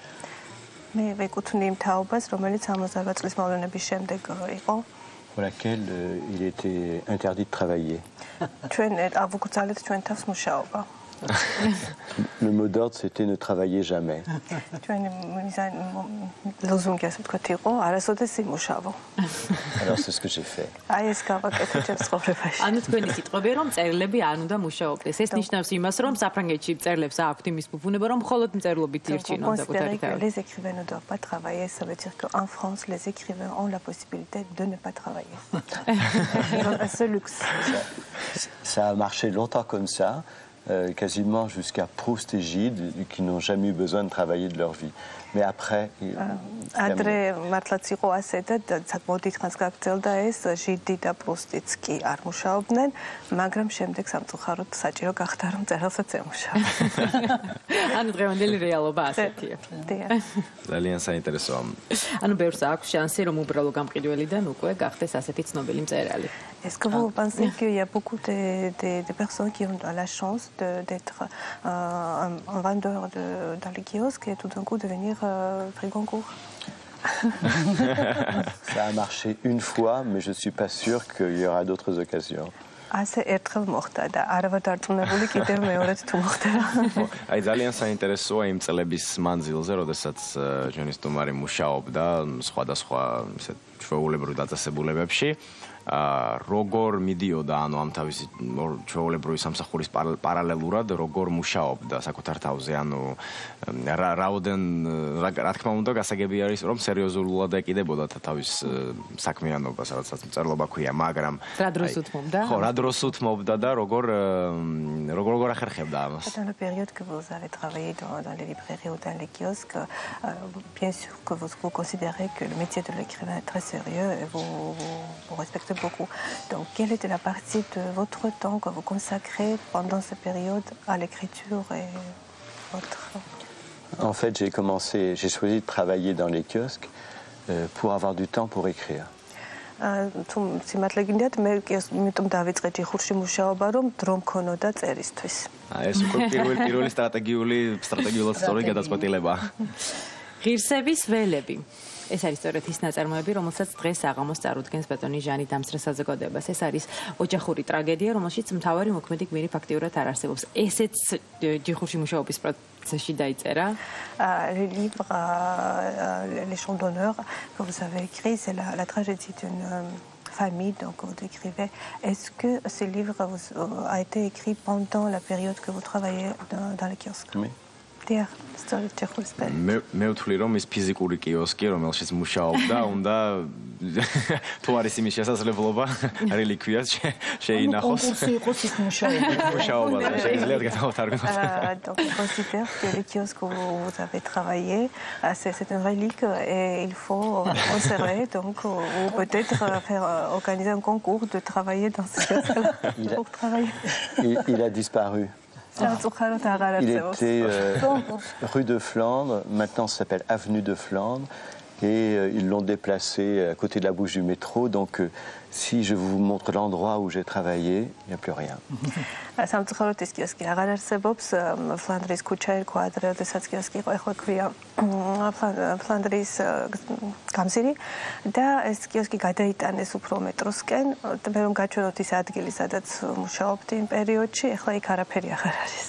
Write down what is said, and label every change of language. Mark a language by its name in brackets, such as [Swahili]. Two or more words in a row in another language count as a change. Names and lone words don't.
[French] Pour laquelle il était interdit de travailler. Le mot d'ordre, c'était ne travailler jamais. Alors c'est ce que j'ai fait. [Georgian] ანუ თქვენი სიტყვები რომ წერილები არ უნდა მუშაობდეს. ეს ნიშნავს იმას, რომ საფრანგეთში წერლებს აქვთ იმის ფუფუნება, რომ მხოლოდ მწერლობით ირჩინონ საკუთარი თავი. [French] Les écrivains ne doivent pas travailler, ça veut dire qu'en France, les écrivains ont la possibilité de ne pas travailler. Ce luxe. Ça a marché longtemps comme ça. Quasiment jusqu'à Proust et Gide, qui n'ont jamais eu besoin de travailler de leur vie. Mais après... [Georgian] Άντρε მართლაც იყო ასე და საკმაოდ დიდხანს გაგრძელდა ეს ჟიდი და პრუსტიც კი არ მუშაობდნენ, მაგრამ შემდეგ სამწუხაროდ საჭირო გახდა რომ წერილსაც ემუშაო. ანუ დღევანდელი რეალობა ასეთია. ძალიან საინტერესოა. ანუ ბევრს აქვს შანსი რომ უბრალო გამყიდველიდან უკვე გახდეს ასეთი ცნობილი მწერალი. [French] Est-ce que vous pensez qu'il y a beaucoup de personnes qui ont la chance d'être un vendeur dans les kiosques et tout d'un coup devenir prix Goncourt? Ça a marché une fois, mais je ne suis pas sûr qu'il y aura d'autres occasions. [Georgian] ასე ერთხელ მოხდა და არ ვარ დარწმუნებული კიდევ მეორედ თუ მოხდება. აი ძალიან საინტერესოა იმ წლების მანძილზე, როდესაც ჩვენი სტუმარი მუშაობდა სხვადასხვა ისეთ ჩვეულებრივ დაწესებულებებში. როგორ მიდიოდა ანუ ამ თავისი ჩვეულებრივი სამსახურის პარალელურად როგორ მუშაობდა საკუთარ თავზე ანუ რა თქმა უნდა გასაგები არის რომ სერიოზულად ეკიდებოდა თავის საქმიანობას რაღაცა მწერლობა ქვია მაგრამ რა დროს უთმობდა ხო რა დროს უთმობდა და როგორ ახერხებდა ამას [French] Dans la période que vous avez travaillé dans les librairies ou dans les kiosques bien sûr que vous considérez que le métier de l'écrivain est très sérieux et vous respectez beaucoup. Donc, quelle était la partie de votre temps que vous consacrez pendant cette période à l'écriture et votre... En fait, j'ai choisi de travailler dans les kiosques pour avoir du temps pour écrire. [Georgian] სიმართლეგინდათ მე იმიტომ დავიწყე ჯიხურში მუშაობა რომ დრო მქონოდა წერისთვის. ეს უკვე პირველი სტრატეგიულად სწორი გადაწყვეტილება. ღირსების ველები. ეს არის სწორედ ის ნაწარმოები, რომელსაც დღეს აღამოს წარუდგენს ბატონი ჟანი დამსწრე საზოგადოებას. ეს არის ოჯახური ტრაგედია, რომელშიც მთავარი მოქმედი გმირი ფაქტიურად არ არსებობს. ესეც ჯიხურში მუშაობის procesში დაიწერა. [French] Le livre Les Chants d'honneur que vous avez écrit, c'est la tragédie d'une famille, donc vous décrivez. Est-ce que ce livre a été écrit pendant la période que vous travaillez dans les kiosques? Oui. [Georgian] მე ვთვლი რომ ის ფიზიკური კიოსკი რომელშიც მუშაობდა უნდა თუ არის იმის შესაძლებლობა რელიკვიას შეინახოს კონკურსი იყოს ის მუშაობა შეიძლება გადავთარგმნოთ [French] donc je considère que le kiosque où vous avez travaillé c'est une relique et il faut conserver donc ou peut-être faire organiser un concours de travailler dans ce kiosque pour travailler il a disparu. Il était rue de Flandre, maintenant ça s'appelle avenue de Flandre, et ils l'ont déplacé à côté de la bouche du métro, donc Si je vous montre l'endroit où j'ai travaillé, il n'y a plus rien. [Georgian] სამწუხაროდ ის კიოსკი აღარ არსებობს. ფლანდრის ქუჩა იყო ადრე, როდესაც კიოსკი იყო, ახლა ქვია ფლანდრის გამზირი და ეს კიოსკი გადაიტანეს უფრო მეტროსკენ. მე რომ გაჩვენოთ ის ადგილი, სადაც მუშაობდი იმ პერიოდში, ახლა იქ არაფერი აღარ არის.